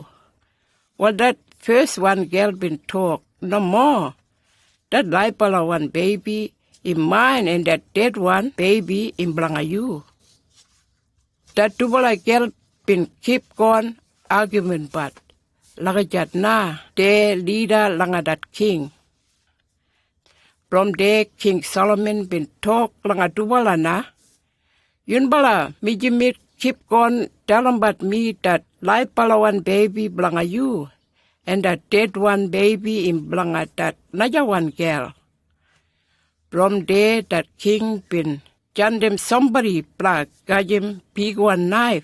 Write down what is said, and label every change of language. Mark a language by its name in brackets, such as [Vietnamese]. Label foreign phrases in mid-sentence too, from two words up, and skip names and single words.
[Kriol] Well, that first one girl been talk no more. That life bala one baby in mine, and that dead one baby in blanga you. That tubala girl been keep going argument but lakajat na de leader langa that king. From there King Solomon been talk langa tubala na. Yun bala mi jimit keep going tell about me that life bala one baby blanga you, and that dead one baby in blanga that another one girl. From there that king been jandem somebody black got him big one knife.